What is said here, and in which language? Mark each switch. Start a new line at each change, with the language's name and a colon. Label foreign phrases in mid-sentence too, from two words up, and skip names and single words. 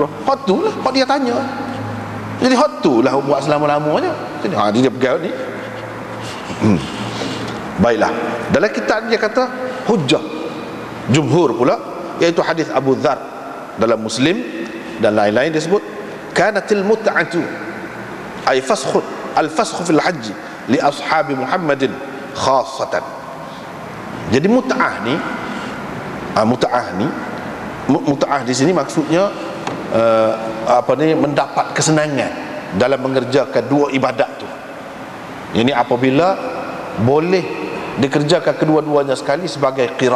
Malay: Hak tu lah, hak dia tanya. Jadi hak tu lah buat selama-lamanya. Jadi dia pegang ni. Baiklah. Dalam kitab dia kata hujjah jumhur pula, iaitu hadis Abu Dzar dalam Muslim dan lain-lain disebut
Arabic: كانت المتعة أي فسخ الفسخ في الحج لأصحاب محمد خاصة.
Malay: Jadi mut'ah ni mut'ah di sini maksudnya mendapat kesenangan dalam mengerjakan dua ibadat tu. Ini apabila boleh dikerjakan kedua-duanya sekali sebagai qiran.